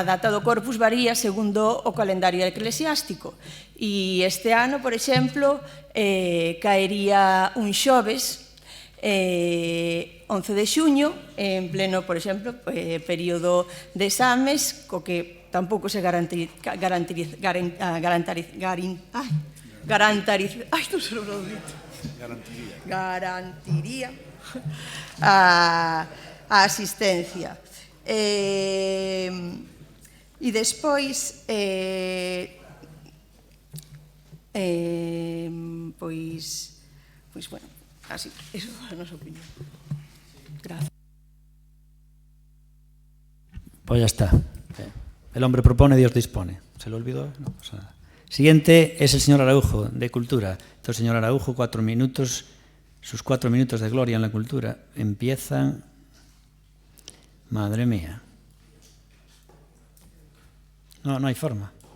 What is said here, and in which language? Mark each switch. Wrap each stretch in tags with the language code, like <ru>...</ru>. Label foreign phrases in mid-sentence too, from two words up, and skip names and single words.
<gl>data do Corpus varía segundo o calendario eclesiástico e este ano, por exemplo, caería un xoves 11 de xuño, en pleno, por exemplo, período de exames, co que tampouco se garantiría a asistencia. E despois, bueno, así, eso é a nosa opinión.</gl> <es>Gracias. Pues ya está. El hombre propone, Dios dispone. ¿Se lo olvidó? No pasa nada. Siguiente es el señor Araujo, de Cultura. Entonces, señor Araujo, 4 minutos, sus 4 minutos de gloria en la cultura empiezan... Madre mía. No hay forma.</es>